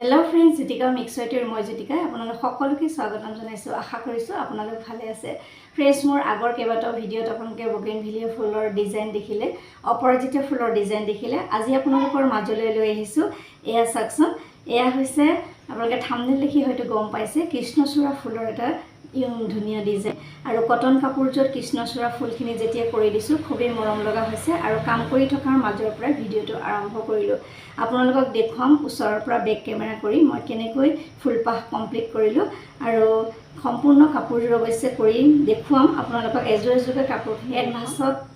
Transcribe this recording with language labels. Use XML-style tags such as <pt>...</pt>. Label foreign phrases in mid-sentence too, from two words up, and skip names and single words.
<en>hello friends</en> <as>জ্যোতিকা মিক্সৱেটৰ মই জ্যোতিকা আপোনালোক সকলোকে স্বাগতম জনাইছো আশা কৰিছো আপোনালোক ভালে আছে ফ্ৰেণ্ডছ মোৰ আগৰ কেইটাও ভিডিওত আপোনালোকে বগেনভিলিয়া ফুলৰ ডিজাইন দেখিলে অপৰাজিতা ফুলৰ ডিজাইন দেখিলে আজি আপোনালোকৰ মাজলৈ লৈ আহিছো এয়া সাকচন এয়া হৈছে আপোনালোকে থাম্বনেল দেখি হয়তো গম পাইছে কৃষ্ণচূড়া ফুলৰ এটা ধুনিয়া ডিজাইন আৰু কটন কাপোৰজৰ কৃষ্ণচূড়া ফুলখিনি যেতিয়া কৰি দিছো খুবেই মৰম লগা হৈছে আৰু কাম কৰি থকাৰ মাজৰ পৰা ভিডিওটো আৰম্ভ কৰিলো আপোনালোকক দেখুৱাম ওচৰৰ পৰা</as> <en>back camera</en> <as>কৰি মই কেনেকৈ ফুলপাহ কমপ্লিট কৰিলো আৰু সম্পূৰ্ণ কাপোৰজৰ অৱশ্যে কৰি দেখুৱাম আপোনালোকক এজোৰকে কাপোৰখিনি এডভান্সত</as>